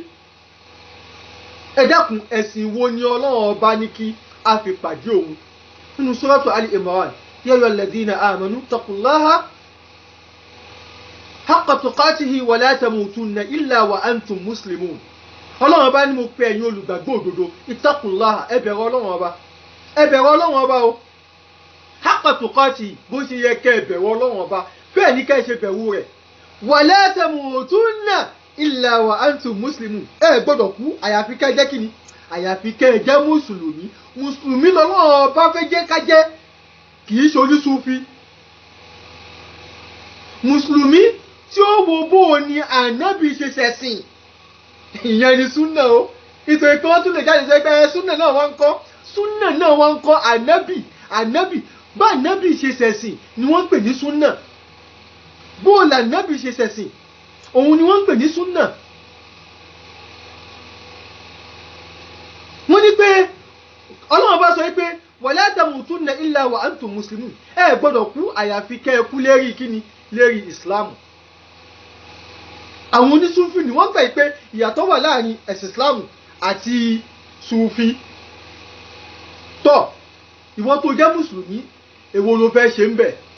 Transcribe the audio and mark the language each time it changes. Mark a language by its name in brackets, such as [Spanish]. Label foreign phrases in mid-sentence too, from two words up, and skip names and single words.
[Yoruba] ẹ dákun ẹ̀sìn wo ni Ọlọ́run ọba ní kí a fi pàdé òun nínú Suratu Ali Imran [Arabic] يا أيها الذين آمنوا اتقوا الله حق تقاته ولا تموتن إلا وأنتم مسلمون. [Yoruba] Ọlọ́run bá ní mo pe ẹ̀yin olùgbàgbọ́ òdodo ittaqullaha ẹ bẹ̀rù Ọlọ́run ọba o [Arabic] حق تقاته [Yoruba] bó ṣe yẹ kẹ́ ẹ bẹ̀rù Ọlọ́run ọba bẹ́ẹ̀ ni kẹ́ ẹ ṣe bẹ̀rù rẹ̀ [Arabic] ولا تموتن إلا وأنتم مسلمون. [Yoruba] ẹ gbọ́dọ̀ kú àyàfi kẹ́ ẹ jẹ́ kíni àyàfi kẹ́ ẹ jẹ́ mùsùlùmí lọ́lọ́run ọba fẹ́ jẹ́ ká jẹ́ kì í ṣe onísúfì. mùsùlùmí tí ó wo bó o ní ànábì ṣe ṣẹ̀sìn ìyẹn ni súnà o nítorí pé wọ́n tún lè jáde sẹ́gbẹ́ súnà náà wọ́n ń kọ́ ànábì bá ànábì ṣe ṣẹ̀sìn ni wọ́n ń pè ní súnà bó o là ànábì ṣe ṣẹ̀sìn òun ni wọ́n ń pè ní súnà. wọ́n ní pé Ọlọ́run bá sọ pé [Arabic] ولا تموتن إلا وأنتم مسلمون [Yoruba] ẹ gbọ́dọ̀ kú àyàfi kẹ́ ẹ kú lérí kíni lérí Islam. àwọn onísúfì ni wọ́n gbà pé ìyàtọ̀ wà láàrin ẹ̀sìn Islam àti Súfì. tọ́ ìwọ tó jẹ́ mùsùlùmí èwo ló fẹ́ ṣe ń bẹ̀?